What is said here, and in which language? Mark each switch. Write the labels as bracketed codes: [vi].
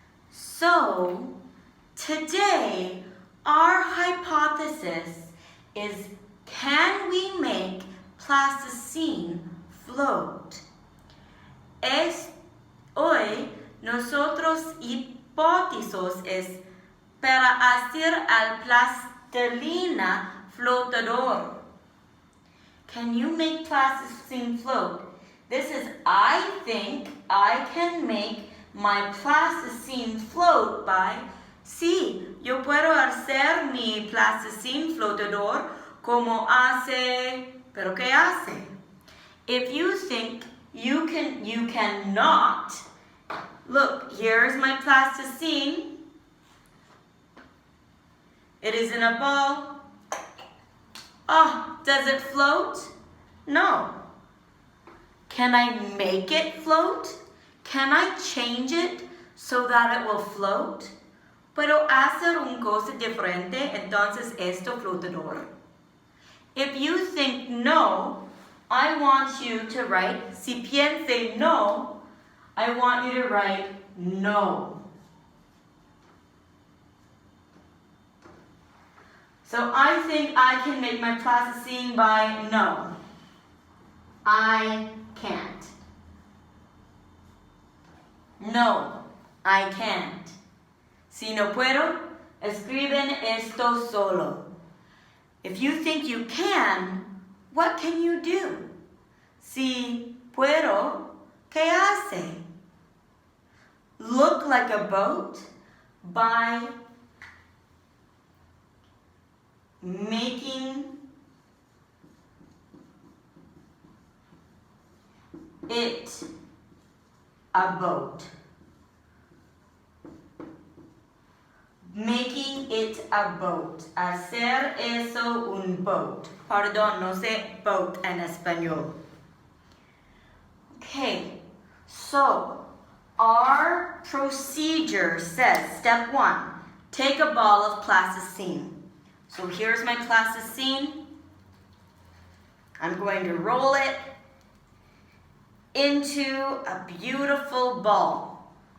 [en] So, today, our hypothesis is, can we make plasticine float? [es] Hoy, nosotros hipótesis es para hacer al plastilina flotador. [en] Can you make plasticine float? This is, I think I can make my plasticine float by, [es] sí, yo puedo hacer mi plasticine flotador como hace, pero ¿qué hace? [en] If you think you cannot, look, here's my plasticine. It is in a ball. Oh, does it float? No. Can I make it float? Can I change it so that it will float? [es] ¿Puedo hacer una cosa diferente entonces esto flotador? [en] If you think no, I want you to write, [es] si piense no, [en] I want you to write no. So I think I can make my plasticine by no. I can't. No, I can't. [es] Si no puedo, escriben esto solo. [en] If you think you can, what can you do? [es] Si puedo, ¿qué hace? [en] Look like a boat by making it a boat. Making it a boat. [es] Hacer eso un boat. Perdón, no sé boat en español. [en] Okay, so our procedure says, step 1, take a ball of plasticine. So here's my plasticine. I'm going to roll it into a beautiful ball.